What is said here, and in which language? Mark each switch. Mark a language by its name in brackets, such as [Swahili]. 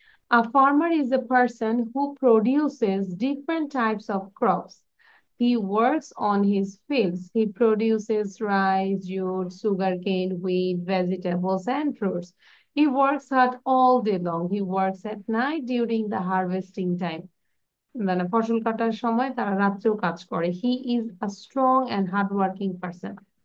[English] A farmer is a person who produces different types of crops. He works on his fields. He produces rice, jute, sugarcane, wheat, vegetables, and fruits. He works hard all day long. He works at night during the harvesting time. [Bangla] মানে ফসল কাটার সময় তারা রাত্রেও কাজ করে। [English] He is a strong and hardworking person.